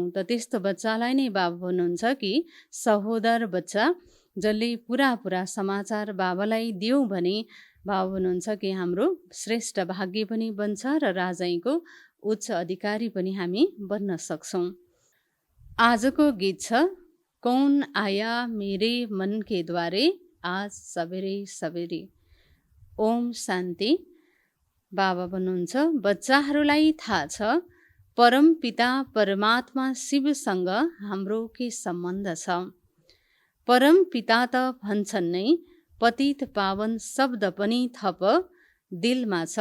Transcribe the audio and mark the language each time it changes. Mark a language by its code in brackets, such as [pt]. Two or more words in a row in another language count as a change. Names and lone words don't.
[ne] त त्यस्तो बच्चालाई नै बाबा भन्नुहुन्छ कि सहोदर बच्चा, जसले पुरा समाचार बाबालाई दियौँ भने बाबा भन्नुहुन्छ कि हाम्रो श्रेष्ठ भाग्य पनि बन्छ र राजाईको उच्च अधिकारी पनि हामी बन्न सक्छौँ। आजको गीत छ, [hi] कौन आया मेरे मन के द्वारे आज सवेरे सवेरे। [ne] ओम शान्ति। बाबा भन्नुहुन्छ, बच्चाहरूलाई थाहा छ परम पिता परमात्मा शिवसँग हाम्रो के सम्बन्ध छ। परम पिता त भन्छन् नै, पतित पावन शब्द पनि थप दिलमा छ।